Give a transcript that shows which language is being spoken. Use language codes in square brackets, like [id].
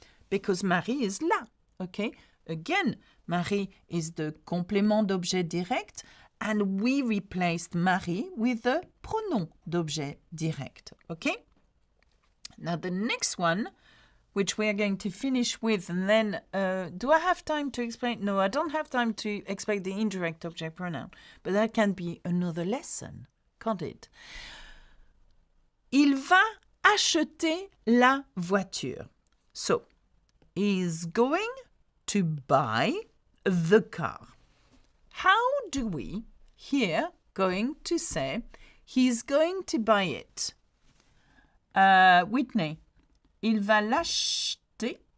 [en] Because Marie is là, okay? Again, Marie is the [fr] complément d'objet direct, [en] and we replaced Marie with the [fr] pronom d'objet direct, [en] okay? Now the next one, which we are going to finish with, and then, do I have time to explain? No, I don't have time to explain the indirect object pronoun, but that can be another lesson, can't it? [fr] Il va acheter la voiture. [en] So, he's going to buy the car. How do we, here, going to say, he's going to buy it? [fr] Whitney. Il va l'acheter.